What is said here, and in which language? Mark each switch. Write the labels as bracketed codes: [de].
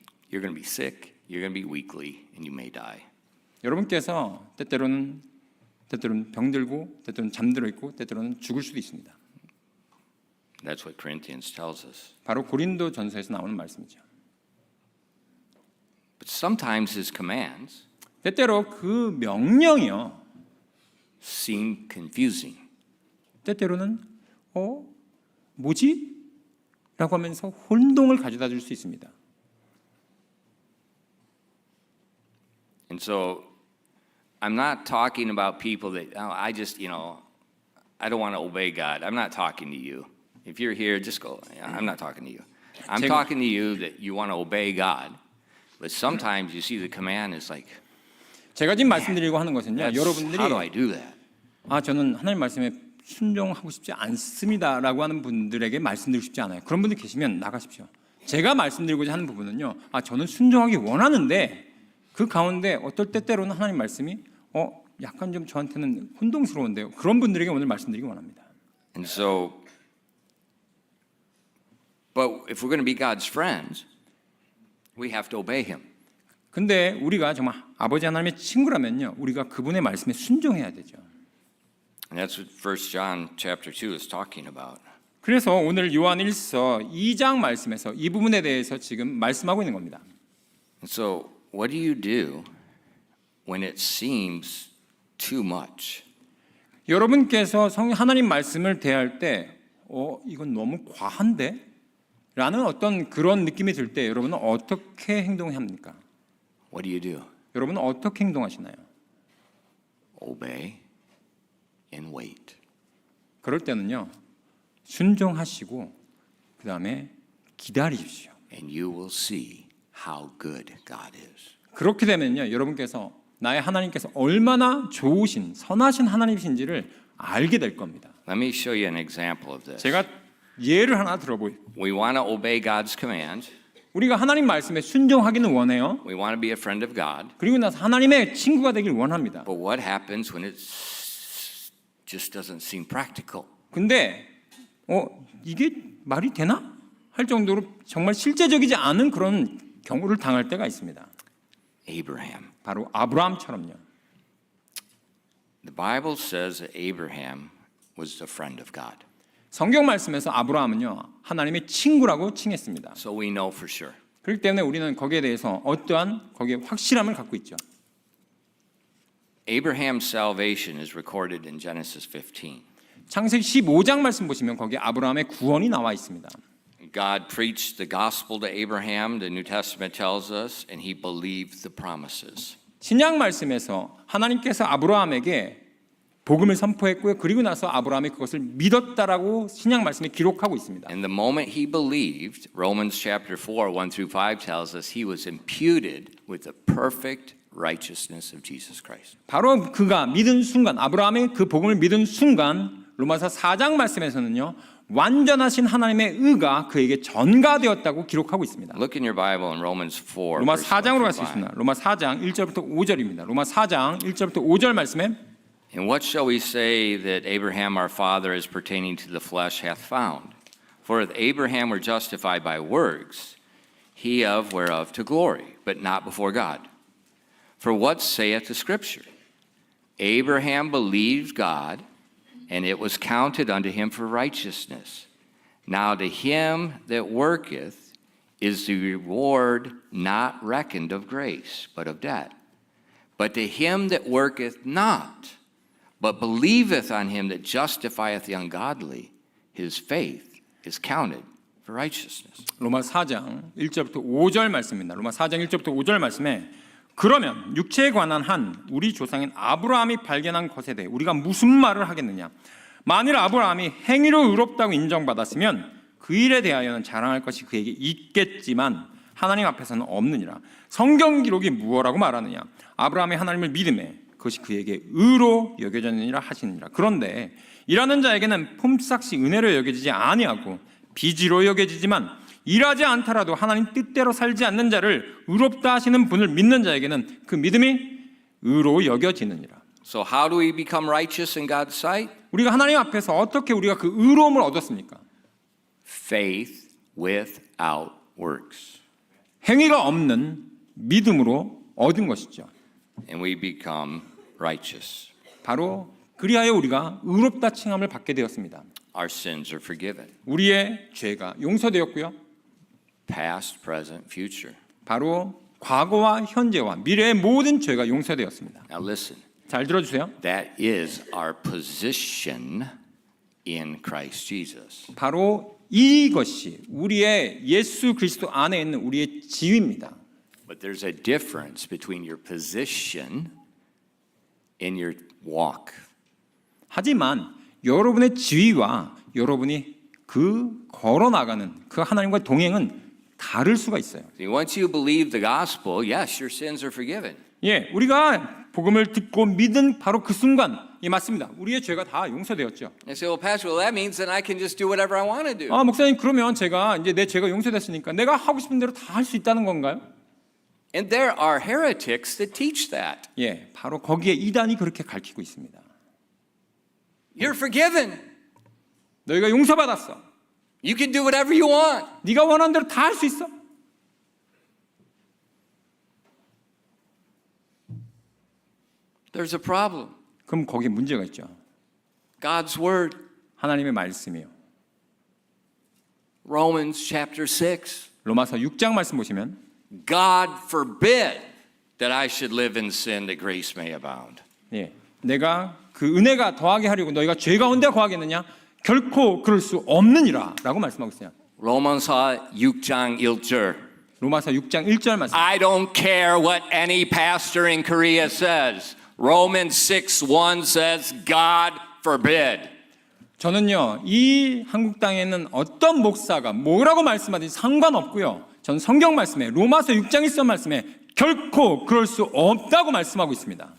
[en] You're going to be sick, you're going to be weakly, and you may die. [ko] 여러분께서 때때로는 병들고 때때로는 잠들어 있고 때때로는 죽을 수도 있습니다. [en] That's what Corinthians tells us. [ko] 바로 고린도전서에서 나오는 말씀이죠. [en] But sometimes his commands [ko] 때때로 그 명령이요 [en] seem confusing. [ko] 때때로는 뭐지? 라고 하면서 혼동을 가져다 줄 수 있습니다. [en] And so I'm not talking about people that I just, I don't want to obey God. I'm not talking to you. If you're here, just go. I'm not talking to you. I'm talking to you that you want to obey God. But sometimes you see the command is like, [ko] 제가 지금 말씀드리고 하는 것은요. 여러분들이 [en] how do I do that? [ko] 저는 하나님 말씀에 순종하고 싶지 않습니다라고 하는 분들에게 말씀드리고 싶지 않아요. 그런 분들 계시면 나가십시오. 제가 말씀드리고자 하는 부분은요. 저는 순종하기 원하는데 그 가운데 어떨 때때로는 하나님 말씀이 약간 좀 저한테는 혼동스러운데요. 그런 분들에게 오늘 말씀드리기 원합니다. [en] And so, but if we're going to be God's friends, we have to obey Him. [ko] 근데 우리가 정말 아버지 하나님의 친구라면요, 우리가 그분의 말씀에 순종해야 되죠. [en] And that's what 1 John chapter 2 is talking about. [ko] 그래서 오늘 요한 1서 2장 말씀에서 이 부분에 대해서 지금 말씀하고 있는 겁니다. [en] And so, what do you do when it seems too much? [ko] 여러분께서 하나님 말씀을 대할 때 이건 너무 과한데? 라는 어떤 그런 느낌이 들 때 여러분은 어떻게 행동합니까? [en] What do you do? [ko] 여러분은 어떻게 행동하시나요? [en] Obey and wait. [ko] 그럴 때는요. 순종하시고 그다음에 기다리십시오. [en] And you will see how good God is. [ko] 그렇게 되면요. 여러분께서 나의 하나님께서 얼마나 좋으신 선하신 하나님이신지를 알게 될 겁니다. [en] Let me show you an example of this. [ko] 제가 예를 하나 들어보요. [en] We want to obey God's command. [ko] 우리가 하나님 말씀에 순종하기는 원해요. [en] We want to be a friend of God. [ko] 그리고 나서 하나님의 친구가 되길 원합니다. [en] But what happens when it just doesn't seem practical? [ko] 근데 이게 말이 되나? 할 정도로 정말 실제적이지 않은 그런 경우를 당할 때가 있습니다. [en] Abraham. [ko] 바로 아브라함처럼요. [en] The Bible says that Abraham was the friend of God. [ko] 성경 말씀에서 아브라함은요. 하나님의 친구라고 칭했습니다. [en] So we know for sure. [ko] 그렇기 때문에 우리는 거기에 대해서 어떠한 거기에 확실함을 갖고 있죠. [en] Abraham's salvation is recorded in Genesis 15. [ko] 창세기 15장 말씀 보시면 거기에 아브라함의 구원이 나와 있습니다. [en] God preached the gospel to Abraham, the New Testament tells us, and he believed the promises. [ko] 신약 말씀에서 하나님께서 아브라함에게 복음을 선포했고요. 그리고 나서 아브라함이 그것을 믿었다라고 신약 말씀에 기록하고 있습니다. [en] And the moment he believed, Romans chapter 4, 1 through 5 tells us he was imputed with the perfect righteousness of Jesus Christ. [ko] 바로 그가 믿은 순간, 아브라함이 그 복음을 믿은 순간 로마서 4장 말씀에서는요. 완전하신 하나님의 의가 그에게 전가되었다고 기록하고 있습니다. [en] Look in your Bible in Romans 4. [ko] 로마 [en] verse 1 [ko] 4장으로 [en] through [ko] 갈 수 [en] 5. [ko] 있습니다. 로마 4장 1절부터 5절입니다. 로마 4장 1절부터 5절 말씀에 [en] And what shall we say that Abraham our father as pertaining to the flesh hath found? For if Abraham were justified by works, he of whereof to glory, but not before God. For what saith the Scripture? Abraham believed God, and it was counted unto him for righteousness. Now to him that worketh is the reward not reckoned of grace, but of debt. But to him that worketh not, but believeth on him that justifieth the ungodly, his faith is counted for righteousness. [ko] 로마 4장 1절부터 5절 말씀입니다. 로마 4장 1절부터 5절 말씀에 그러면 육체에 관한 한 우리 조상인 아브라함이 발견한 것에 대해 우리가 무슨 말을 하겠느냐? 만일 아브라함이 행위로 의롭다고 인정받았으면 그 일에 대하여는 자랑할 것이 그에게 있겠지만 하나님 앞에서는 없느니라. 성경 기록이 무엇라고 말하느냐? 아브라함이 하나님을 믿음에 그것이 그에게 의로 여겨졌느니라 하시느니라. 그런데 일하는 자에게는 품삯이 은혜로 여겨지지 아니하고 빚으로 여겨지지만 일하지 않더라도 하나님 뜻대로 살지 않는 자를 의롭다 하시는 분을 믿는 자에게는 그 믿음이 의로 여겨지느니라. [en] So how do we become righteous in God's sight? [ko] 우리가 하나님 앞에서 어떻게 우리가 그 의로움을 얻었습니까? [en] Faith without works. [ko] 행위가 없는 믿음으로 얻은 것이죠. [en] And we become righteous. [ko] 바로 그리하여 우리가 의롭다 칭함을 받게 되었습니다. [en] Our sins are forgiven. [ko] 우리의 죄가 용서되었고요. [en] Past, present, future. [ko] 바로 과거와 현재와 미래의 모든 죄가 용서되었습니다. [en] Now listen. [ko] 잘 들어주세요. [en] That is our position in Christ Jesus. [ko] 바로 이것이 우리의 예수 그리스도 안에 있는 우리의 지위입니다. [en] But there's a difference between your position and your walk. [ko] 하지만 여러분의 지위와 여러분이 그 걸어나가는 그 하나님과 동행은 다를 수가 있어요. [en] See, once you believe the gospel, yes, your sins are forgiven. [ko] 예, 우리가 복음을 듣고 믿은 바로 그 순간, 예, 맞습니다. 우리의 죄가 다 용서되었죠. [en] And say, well, Pastor, well, that means then I can just do whatever I want to do. [ko] 아, 목사님, 그러면 제가 이제 내 죄가 용서됐으니까 내가 하고 싶은 대로 다 할 수 있다는 건가요? [en] And there are heretics that teach that. [ko] 예, 바로 거기에 이단이 그렇게 가르치고 있습니다. [en] You're forgiven. [ko] 너희가 용서받았어. [en] You can do whatever you want. [ko] 네가 원하는 대로 다 할 수 있어. [en] There's a problem. [ko] 그럼 거기에 문제가 있죠. [en] God's word. [ko] 하나님의 말씀이요. [en] Romans chapter 6. [ko] 로마서 6장 말씀 보시면 [en] God forbid that I should live in sin that grace may abound. [ko] 예, 내가 그 은혜가 더하게 하려고 너희가 죄 가운데 거하겠느냐? 결코 그럴 수 없느니라 라고 말씀하고 있어요. 로마서 6장 1절. 로마서 6장 1절 말씀. [en] I don't care what any pastor in Korea says. Romans 6:1 says, God forbid. [ko] 저는요, 이 한국 땅에 있는 어떤 목사가 뭐라고 말씀하든지 상관없고요. 저는 성경 말씀에 로마서 6장 1절 말씀에 결코 그럴 수 없다고 말씀하고 있습니다.